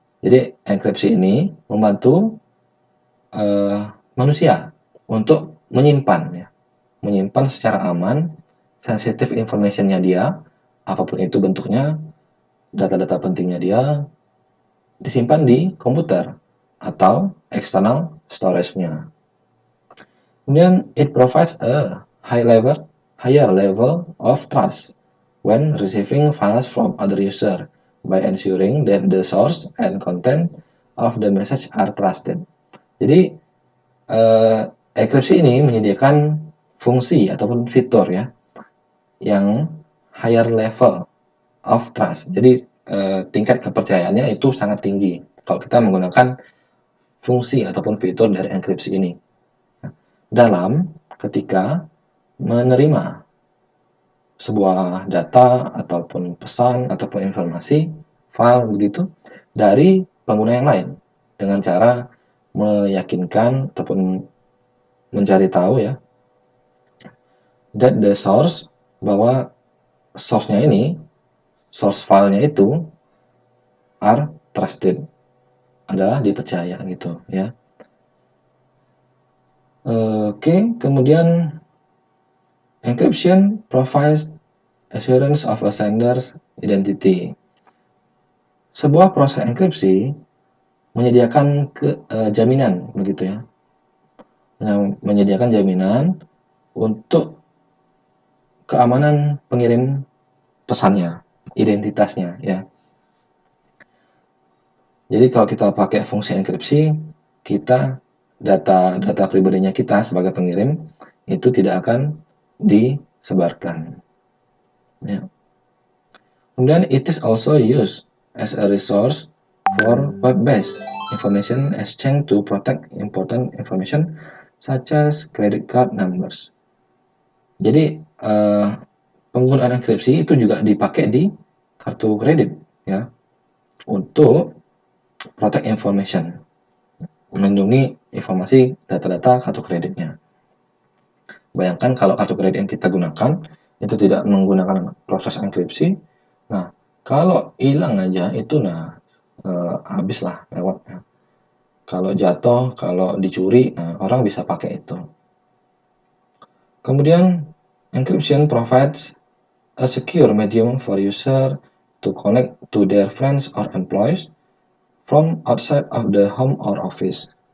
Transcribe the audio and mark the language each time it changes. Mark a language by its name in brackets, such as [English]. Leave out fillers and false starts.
[Indonesian] Jadi enkripsi ini membantu manusia untuk menyimpan secara aman [English] sensitive information- [Indonesian] nya dia, apapun itu bentuknya, data-data pentingnya dia disimpan di komputer atau [English] external storage- [Indonesian] nya. Kemudian [English] it provides a higher level of trust when receiving files from other user by ensuring that the source and content of the message are trusted. [Indonesian] Jadi enkripsi ini menyediakan fungsi ataupun fitur ya yang [English] higher level of trust. [Indonesian] Jadi tingkat kepercayaannya itu sangat tinggi kalau kita menggunakan fungsi ataupun fitur dari enkripsi ini. Dalam ketika menerima sebuah data ataupun pesan ataupun informasi file begitu dari pengguna yang lain dengan cara meyakinkan ataupun mencari tahu ya [English] that the source, [Indonesian] bahwa source-nya ini, source filenya itu [English] are trusted, [Indonesian] adalah dipercaya gitu ya. Oke, kemudian [English] encryption provides assurance of a sender's identity. [Indonesian] Sebuah proses enkripsi menyediakan jaminan begitu ya. Menyediakan jaminan untuk keamanan pengirim pesannya, identitasnya ya. Jadi kalau kita pakai fungsi enkripsi, kita data pribadinya kita sebagai pengirim itu tidak akan disebarkan. Ya. Kemudian [English] it is also used as a resource for web-based information exchange to protect important information such as credit card numbers. [Indonesian] Jadi penggunaan enkripsi itu juga dipakai di kartu kredit ya untuk [English] protect information, [Indonesian] melindungi informasi data-data kartu kreditnya. Bayangkan kalau kartu kredit yang kita gunakan itu tidak menggunakan proses enkripsi, nah kalau hilang aja itu habislah lewat ya. Kalau jatuh, kalau dicuri, orang bisa pakai itu. Kemudian [English] encryption provides a secure medium for user to connect to their friends or employees from outside of the home or office.